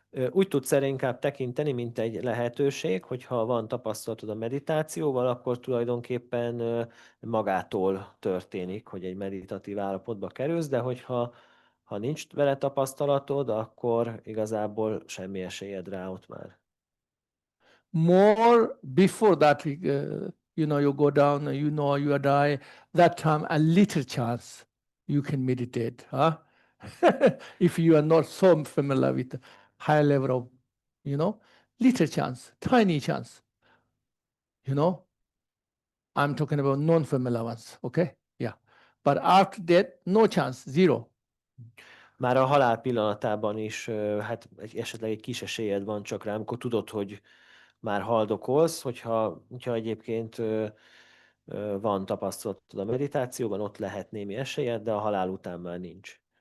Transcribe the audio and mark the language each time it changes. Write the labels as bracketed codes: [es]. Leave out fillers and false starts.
[hu] Úgy tudsz erre inkább tekinteni, mint egy lehetőség, hogyha van tapasztalatod a meditációval, akkor tulajdonképpen magától történik, hogy egy meditatív állapotba kerülsz, de hogyha nincs vele tapasztalatod, akkor igazából semmi esélyed rá ott már. [en] More before that, you go down, you die, that time a little chance you can meditate, huh? If you are not so familiar with high level of, little chance, tiny chance, I'm talking about non-familiar ones, okay? Yeah. But after that, no chance, zero. [hu] Már a halál pillanatában is, hát esetleg egy kis esélyed van csak rá, amikor tudod, hogy már haldokolsz, hogyha egyébként van tapasztalatod a meditációban, ott lehet némi esélyed, de a halál után már nincs.